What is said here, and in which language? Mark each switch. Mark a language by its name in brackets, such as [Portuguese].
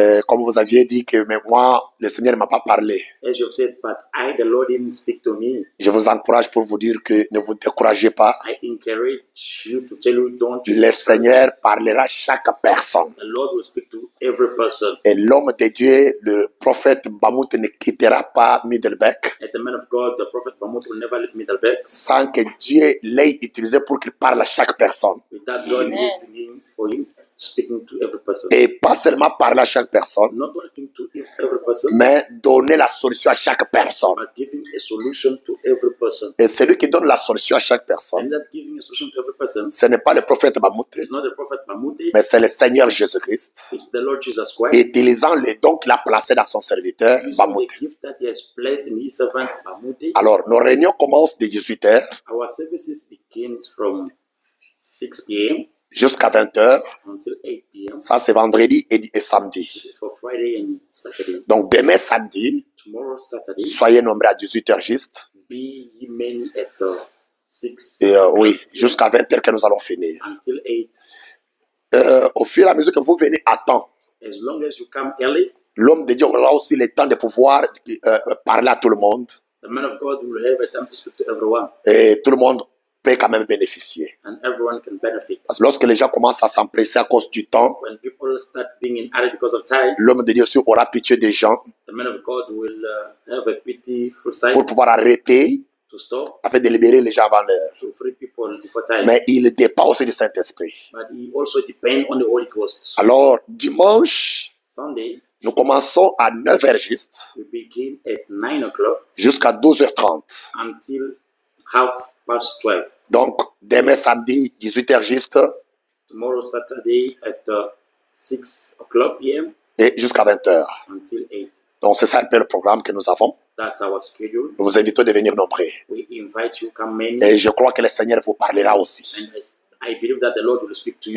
[French] Comme vous aviez dit que mais moi, le Seigneur ne m'a pas parlé. [English] As you have said, but the Lord didn't speak to me. [French] Je vous encourage pour vous dire que ne vous découragez pas. [English] I encourage you to tell you, don't you [French] Le Seigneur parlera à chaque personne. [English] The Lord will speak to every person. [French] Et l'homme de Dieu, le prophète Bamout, ne quittera pas Middelbeck [English] And the man of God, the prophet Mahmoud, will never leave Middelberg [French] sans que Dieu l'ait utilisé pour qu'il parle à chaque personne. [English] without God Amen. using him for him, speaking to every person. [French] Et pas seulement parler à chaque personne, [English] Not only speaking to every person, [French] mais donner la solution à chaque personne. [English] but giving a solution to every person. [French] Et celui qui donne la solution à chaque personne, [English] And that giving a solution to every person [French] ce n'est pas le prophète Bamout, [English] is not the prophet Mahmoud, [French] mais c'est le Seigneur Jésus-Christ, [English] it's the Lord Jesus Christ. [French] utilisant les dons qu'il a placés dans son serviteur [English] Using [French] Bamout. [English] the gift that he has placed in his servant Mahmoud. [French] Alors, nos réunions commencent de 18 heures [English] Our services begins from 6 p.m. [French] jusqu'à 20 heures. [English] until 8 p.m. [French] Ça, c'est vendredi et samedi. [English] This is for Friday and Saturday. [French] Donc, demain samedi, [English] Tomorrow, Saturday, [French] soyez nombreux à 18 heures juste. [English] be ye many at 6 [French] Et oui, jusqu'à 20 heures que nous allons finir. [English] until 8. [French] Au fur et à mesure que vous venez à temps, [English] As long as you come early, [French] l'homme de Dieu aura aussi le temps de pouvoir parler à tout le monde. [English] the man of God will have a time to speak to everyone, [French] Et tout le monde peut quand même bénéficier. [English] and everyone can benefit. [French] Parce que lorsque les gens commencent à s'empresser à cause du temps, [English] When people start being in hurry because of time, [French] l'homme de Dieu aussi aura pitié des gens [English] the man of God will have a pitiful side [French] pour pouvoir arrêter [English] to stop, [French] afin de libérer les gens avant l'heure. [English] to free people before time. [French] Mais il dépend aussi du Saint-Esprit. [English] But he also depends on the Holy Ghost. [French] Alors, dimanche, [English] Sunday, [French] nous commençons à 9 heures juste [English] we begin at 9 o'clock [French] jusqu'à 12h30. [English] until 12:30. [French] Donc, demain samedi, 18 heures juste [English] Tomorrow, Saturday, at 6 o'clock p.m. [French] et jusqu'à 20 heures. [English] until 8. [French] Donc, c'est ça un peu le programme que nous avons. [English] That's our schedule. [French] Nous vous invitons de venir nombreux. [English] We invite you, come many, [French] Et je crois que le Seigneur vous parlera aussi. [English] and I believe that the Lord will speak to you